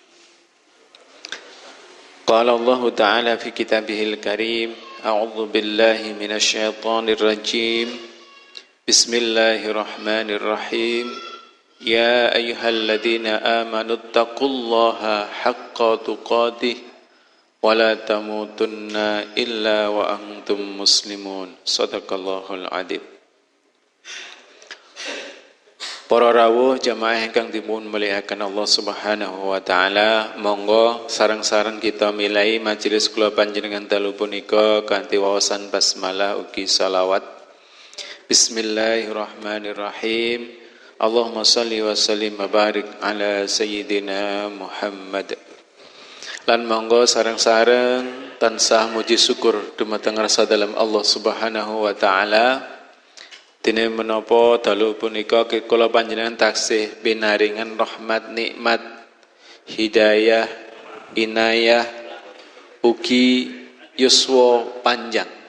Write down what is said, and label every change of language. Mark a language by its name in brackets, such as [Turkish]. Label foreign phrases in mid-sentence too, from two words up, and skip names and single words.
[Arabic] قال الله تعالى في كتابه الكريم، أعوذ بالله من الشيطان الرجيم. بسم الله الرحمن الرحيم. يا أيها الذين آمنوا اتقوا الله حق تقاته ولا تموتن إلا وأنتم مسلمون. صدق الله العظيم. [Javanese] Para rawuh jamaah ingkang dipun muliakan Allah [Arabic] سبحانه وتعالى, [Javanese] monggo sareng-sareng kita milai majelis kula panjenengan dalu punika kanthi wawasan basmalah ugi selawat. [Arabic] بسم الله الرحمن الرحيم. اللهم صل وسلم وبارك على سيدنا محمد. [Javanese] Lan monggo sareng-sareng tansah muji syukur dumateng rasa dalam Allah [Arabic] سبحانه وتعالى. [Javanese] Dene menapa dalu punika kula panjenengan taksih binaringan rahmat, nikmat, hidayah, inayah, ugi yuswa panjang.